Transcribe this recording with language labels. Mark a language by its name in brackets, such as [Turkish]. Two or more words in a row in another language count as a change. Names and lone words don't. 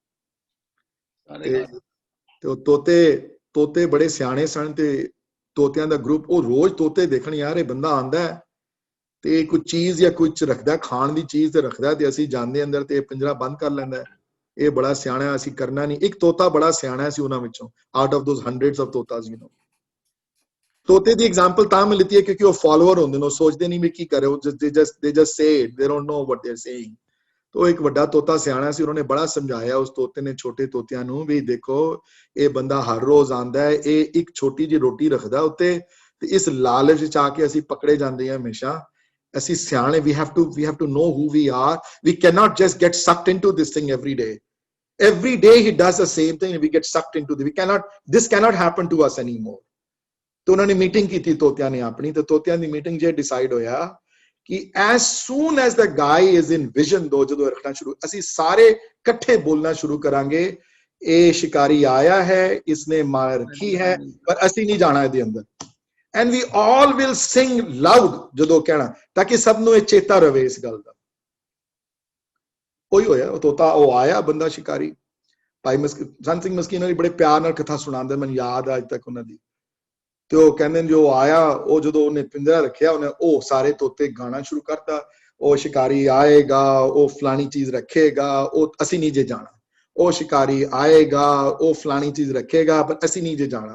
[Punjabi] ਤੇ ਉਹ ਤੋਤੇ ਬੜੇ ਸਿਆਣੇ ਸਨ, ਤੇ ਤੋਤਿਆਂ ਦਾ ਗਰੁੱਪ, ਉਹ ਰੋਜ਼ ਤੋਤੇ ਦੇਖਣ, ਯਾਰ ਇਹ ਬੰਦਾ ਆਂਦਾ ਤੇ ਕੋਈ ਚੀਜ਼ ਜਾਂ ਕੁਝ ਰੱਖਦਾ, ਖਾਣ ਦੀ ਚੀਜ਼ ਤੇ ਰੱਖਦਾ, ਤੇ ਅਸੀਂ ਜਾਂਦੇ ਅੰਦਰ ਤੇ ਪਿੰਜਰਾ ਬੰਦ ਕਰ ਲੈਂਦਾ, ਇਹ ਬੜਾ ਸਿਆਣਾ, ਅਸੀਂ ਕਰਨਾ ਨਹੀਂ। ਇੱਕ ਤੋਤਾ ਬੜਾ ਸਿਆਣਾ ਸੀ ਉਹਨਾਂ ਵਿੱਚੋਂ, [English] out of those hundreds of [Punjabi] ਤੋਤਾਸ, ਤੋਤੇ ਦੀ ਐਗਜ਼ਾਮਪਲ ਤਾਂ ਮੈਂ ਲਿੱਤੀ ਹੈ ਕਿਉਂਕਿ ਉਹ ਫਾਲੋਅਰ ਹੁੰਦੇ ਨੇ, ਉਹ ਸੋਚਦੇ ਨਹੀਂ ਵੀ ਕੀ ਕਰੇ, ਉਹ [English] they just say it, they don't know what they're saying। [Punjabi] ਤੋ ਏਕ ਬੜਾ ਤੋਤਾ ਸਿਆਣਾ ਸੀ, ਉਨ੍ਹਾਂ ਨੇ ਬੜਾ ਸਮਝਾਇਆ ਉਸ ਤੋਤੇ ਨੇ ਛੋਟੇ ਤੋਤਿਆਂ ਨੂੰ ਭੀ ਦੇਖੋ ਯੇ ਬੰਦਾ ਹਰ ਰੋਜ਼ ਆਂਦਾ ਹੈ, ਯੇ ਏਕ ਛੋਟੀ ਜੀ ਰੋਟੀ ਰੱਖਦਾ ਉੱਤੇ, ਤੇ ਇਸ ਲਾਲਚ ਚ ਆ ਕੇ ਅਸੀਂ पकड़े ਜਾਂਦੇ ਹਾਂ हमेशा। ਅਸੀਂ ਸਿਆਣੇ, [English] we have to know who we are, we cannot just get sucked into this thing every day he does the same thing and we get sucked into this cannot happen to us anymore। [Punjabi] ਤੋ ਉਨ੍ਹਾਂ ਨੇ ਮੀਟਿੰਗ ਕੀ ਥੀ ਤੋਤਿਆਂ ਨੇ ਅਪਨੀ, ਤੋ ਤੋਤਿਆਂ ਦੀ मीटिंग ਜੇ डिसाइड ਹੋਇਆ कि [English] as soon as the guy is in vision, [Punjabi] दो ਜਦੋਂ ਰੱਖਣਾ ਸ਼ੁਰੂ, ਅਸੀਂ ਸਾਰੇ ਇਕੱਠੇ ਬੋਲਣਾ ਸ਼ੁਰੂ ਕਰਾਂਗੇ, ਇਹ ਸ਼ਿਕਾਰੀ ਆਇਆ ਹੈ, ਇਸਨੇ ਮਾਰ ਰੱਖੀ ਹੈ, ਪਰ ਅਸੀਂ ਨਹੀਂ ਜਾਣਾ ਇਹਦੇ ਅੰਦਰ, [English] and we all will sing loud [Punjabi] ਜਦੋਂ ਕਹਿਣਾ, ਤਾਂ ਕਿ ਸਭ ਨੂੰ ਇਹ ਚੇਤਾ ਰਵੇ ਇਸ ਗੱਲ ਦਾ। ਉਹੀ ਹੋਇਆ, ਉਹ ਤੋਤਾ ਉਹ ਆਇਆ ਬੰਦਾ ਸ਼ਿਕਾਰੀ, ਭਾਈ ਸੰਤ ਸਿੰਘ ਮਸਕੀਨ ਜੀ ਬੜੇ ਪਿਆਰ ਨਾਲ ਕਥਾ ਸੁਣਾਉਂਦੇ, ਮੈਨੂੰ ਯਾਦ ਆ ਅੱਜ ਤੱਕ ਉਹਨਾਂ ਦੀ। ਤੇ ਉਹ ਕਹਿੰਦੇ ਨੇ ਜੋ ਆਇਆ, ਉਹ ਜਦੋਂ ਉਹਨੇ ਪਿੰਜਰਾ ਰੱਖਿਆ, ਉਹਨੇ ਉਹ ਸਾਰੇ ਤੋਤੇ ਗਾਣਾ ਸ਼ੁਰੂ ਕਰਤਾ, ਉਹ ਸ਼ਿਕਾਰੀ ਆਏਗਾ, ਉਹ ਫਲਾਣੀ ਚੀਜ਼ ਰੱਖੇਗਾ, ਉਹ ਅਸੀਂ ਨਹੀਂ ਜੇ ਜਾਣਾ, ਉਹ ਸ਼ਿਕਾਰੀ ਆਏਗਾ, ਉਹ ਫਲਾਣੀ ਚੀਜ਼ ਰੱਖੇਗਾ, ਪਰ ਅਸੀਂ ਨਹੀਂ ਜੇ ਜਾਣਾ।